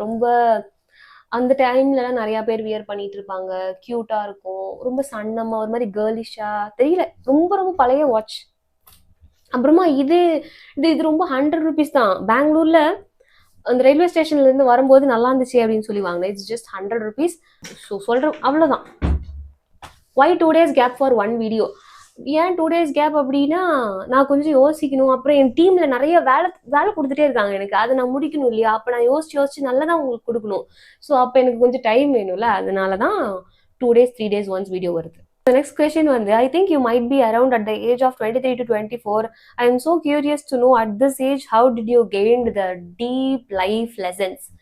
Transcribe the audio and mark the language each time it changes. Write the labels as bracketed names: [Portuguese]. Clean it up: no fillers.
[Tamil] ரொம்ப அந்த டைம்லலாம் நிறையா பேர் வியர் பண்ணிட்டு இருப்பாங்க. க்யூட்டாக இருக்கும், ரொம்ப சன்னமாக ஒரு மாதிரி கேர்லிஷாக தெரியல. ரொம்ப ரொம்ப பழைய வாட்ச். அப்புறமா இது ரொம்ப 100 rupees தான். பெங்களூரில் அந்த ரயில்வே ஸ்டேஷன்லேருந்து வரும்போது நல்லா இருந்துச்சு அப்படின்னு சொல்லி வாங்கினேன். [English] It's just 100 rupees. [Tamil] ஸோ சொல்கிறேன், அவ்வளோதான். [English] Why 2 days gap for one video? [Tamil] ஏன் 2 டேஸ் கேப் அப்படின்னா, நான் கொஞ்சம் யோசிக்கணும். அப்புறம் என் டீம்ல நெறைய வேலை வேலை குடுத்துட்டே இருக்காங்க எனக்கு. அத நான் முடிக்கணும் இல்லையா? அப்ப நான் யோசிச்சு நல்லதா உங்களுக்கு குடுக்கணும். ஸோ, அப்ப எனக்கு கொஞ்சம் டைம் வேணும்ல. அதனால தான் 2 டேஸ், 3 டேஸ் ஒன்ஸ் வீடியோ வருது. [English] The next question வந்து, I think you might be around at the age of 23 to 24. I am so curious to know at this age, how did you gained the deep life lessons?